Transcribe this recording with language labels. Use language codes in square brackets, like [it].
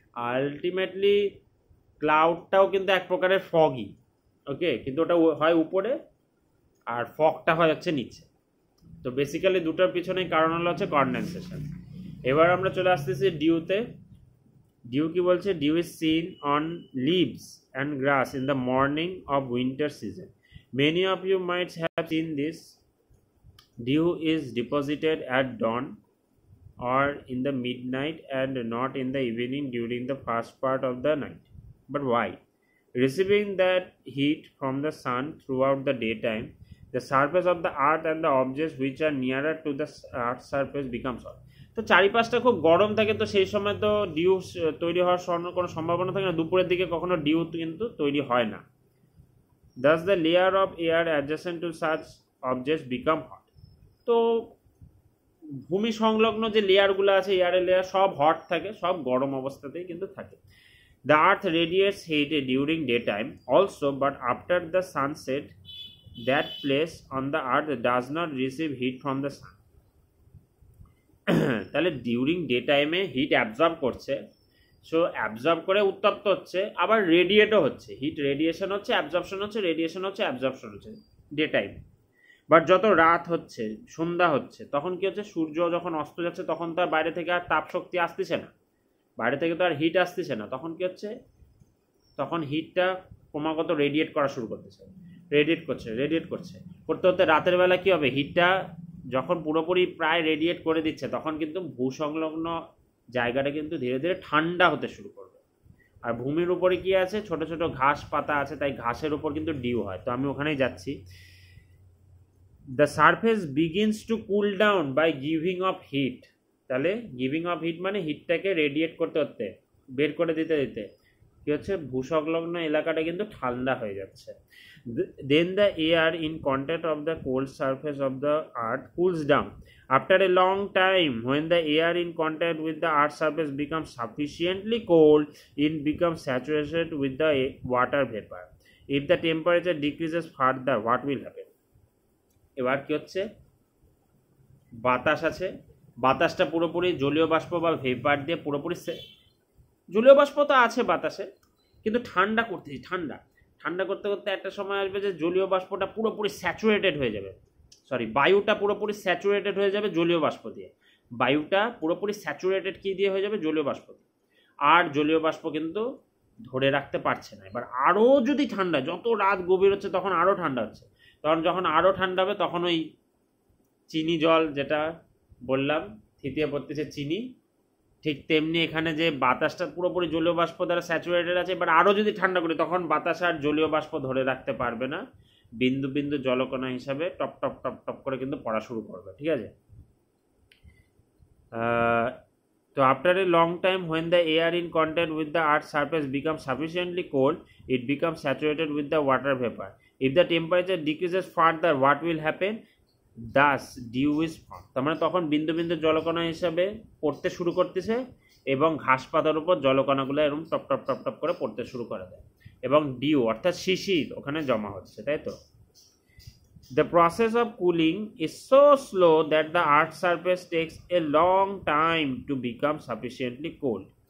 [bn] Ultimately ক্লাউডটাও কিন্তু এক প্রকারের ফগই, ওকে, কিন্তু ওটা হয় উপরে আর ফগটা হয় হচ্ছে নিচে। তো বেসিক্যালি দুটোর পিছনেই কারণ হলো হচ্ছে কনডেনসেশন। এবার আমরা চলে আসতেছি ডিউতে। ডিউ কি বলছে, [en] Dew is seen on leaves and grass in the morning of winter season. Many of you might have seen this. Dew is deposited at dawn or in the midnight and not in the evening during the first part of the night. But why? Receiving that heat from the sun throughout the daytime, the surface of the earth and the objects which are nearer to the earth's surface becomes hot. [bn] তো চারিপাশটা খুব গরম থাকে, তো সেই সময় তো due তৈরি হওয়ার কোনো সম্ভাবনা থাকে না, দুপুরের দিকে কখনো ডিউ কিন্তু তৈরি হয় না। [en] Thus the layer of air adjacent to such objects become hot. [bn] তো ভূমি সংলগ্ন যে লেয়ারগুলো আছে, এয়ারের লেয়ার, সব হট থাকে, সব গরম অবস্থাতেই কিন্তু থাকে। [en] The earth radiates heat during day time also, but after the sunset that place on the earth does not receive heat from the sun. [bn] তাহলে ডিউরিং ডে টাইমে হিট অ্যাবজর্ব করছে, সো অ্যাবজর্ব করে উত্তপ্ত হচ্ছে, আবার রেডিয়েটও হচ্ছে, হিট রেডিয়েশন হচ্ছে, absorption হচ্ছে, রেডিয়েশন হচ্ছে, অ্যাবজর্পশন হচ্ছে ডে টাইম। বাট যত রাত হচ্ছে, সন্ধ্যা হচ্ছে, তখন কি হচ্ছে, সূর্য যখন অস্ত যাচ্ছে তখন তো আর বাইরে থেকে আর তাপ শক্তি আসতেছে না, বাইরে থেকে তো আর হিট আসতেছে না, তখন কি হচ্ছে, তখন হিটটা ক্রমাগত রেডিয়েট করা শুরু করতেছে, রেডিয়েট করতে করতে রাতের বেলা কি হবে, হিটটা যখন পুরোপুরি প্রায় রেডিয়েট করে দিচ্ছে তখন কিন্তু ভূসংলগ্ন জায়গাটা কিন্তু ধীরে ধীরে ঠান্ডা হতে শুরু করবে। আর ভূমির উপরে কি আছে, ছোট ছোট ঘাস পাতা আছে, তাই ঘাসের উপর কিন্তু ডিউ হয়। তো আমি ওখানেই যাচ্ছি। [en] The surface begins to cool down by giving off heat. [bn] তাহলে গিভিং অফ হিট মানে হিটটাকে রেডিয়েট করতে বের করে দিতে কি হচ্ছে, ভূসংলগ্ন এলাকাটা কিন্তু ঠান্ডা হয়ে যাচ্ছে। [en] Then the air in contact of the cold surface of the earth cools down. After a long time, when the air in contact with the earth's surface becomes sufficiently cold, it becomes saturated with the water vapor. If the temperature decreases further, what will happen? [bn] এবার কি হচ্ছে, বাতাস আছে, বাতাসটা পুরোপুরি জলীয় বাষ্প বা ভেপার দিয়ে পুরোপুরি, জলীয় বাষ্প তো আছে বাতাসে, কিন্তু ঠান্ডা করতে করতে একটা সময় আসবে যে জলীয় বাষ্পটা পুরোপুরি স্যাচুরেটেড হয়ে যাবে, বায়ুটা পুরোপুরি স্যাচুরেটেড হয়ে যাবে জলীয় বাষ্প দিয়ে, বায়ুটা পুরোপুরি স্যাচুরেটেড কি দিয়ে হয়ে যাবে, জলীয় বাষ্প দিয়ে। আর জলীয় বাষ্প কিন্তু ধরে রাখতে পারছে না। এবার আরও যদি ঠান্ডা, যত রাত গভীর হচ্ছে তখন আরও ঠান্ডা হচ্ছে, তখন যখন আরও ঠান্ডা হবে তখন ওই চিনি জল, যেটা বললাম থিতিয়ে পড়তেছে চিনি, ঠিক তেমনি এখানে যে বাতাসটা পুরোপুরি জলীয় বাষ্প দ্বারা স্যাচুরেটেড আছে, এবার আরও যদি ঠান্ডা করি তখন বাতাস আর জলীয় বাষ্প ধরে রাখতে পারবে না, বিন্দু বিন্দু জলকণা হিসাবে টপ টপ টপ টপ করে কিন্তু পড়া শুরু করবে, ঠিক আছে। [en] তো after a long time, when the air in contact with the earth's surface becomes sufficiently cold, it becomes saturated with the water vapor. If the temperature decreases further, what will happen? Thus dew is formed. [bn] তার মানে তখন বিন্দু বিন্দু জলকণা হিসাবে পড়তে শুরু করতেছে এবং ঘাস পাতার উপর জলকণাগুলো এরকম টপ টপ টপ টপ করে পড়তে শুরু করে দেয় এবং ডিউ অর্থাৎ শিশির ওখানে জমা হচ্ছে, তাই তো? [en] The process of cooling is so slow that the earth's surface takes a long time to become sufficiently cold.